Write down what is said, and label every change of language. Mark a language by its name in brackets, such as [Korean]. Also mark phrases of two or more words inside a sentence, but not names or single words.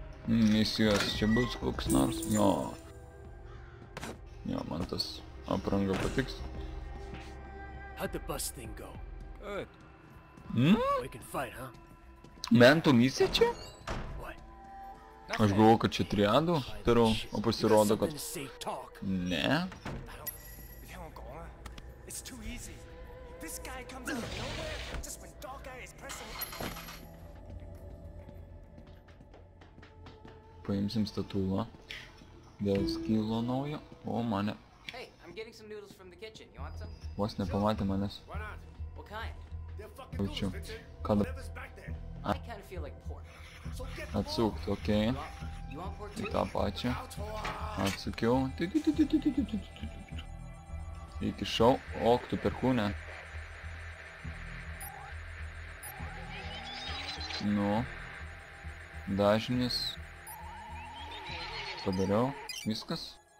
[Lithuanian] Misijos čia bus koks nors. Jo, man tas apranga patiks. [English] How'd the bus thing go? Good. We can fight, huh? [Lithuanian] Mentų misija čia? [English] What? [Lithuanian] Aš galvoju, kad čia triadų darau, o pasirodo, kad... [English] Say talk. [Lithuanian] Ne. [English] It's too easy. This guy comes out of nowhere just when dog guy is pressing. [Lithuanian] Paimsim statulą. Dėl skilo naujo. O, mane... [English] Hey, I'm getting some noodles from the kitchen. You want some? [Lithuanian] Vos nepamatė manęs. [English] Why not? What kind? They're fucking [Lithuanian] Jaučiu. [English] noodles, Vincent. [Lithuanian] Kada [English] Whatever's back there. I kind of feel like pork. So get [Lithuanian] atsukti, okei. [English] You want pork too? [Lithuanian] tą pačią. Atsukiau. Įkišau. Ok, tu perkūnę. Nu. Dažnis. Padariau. Viskas.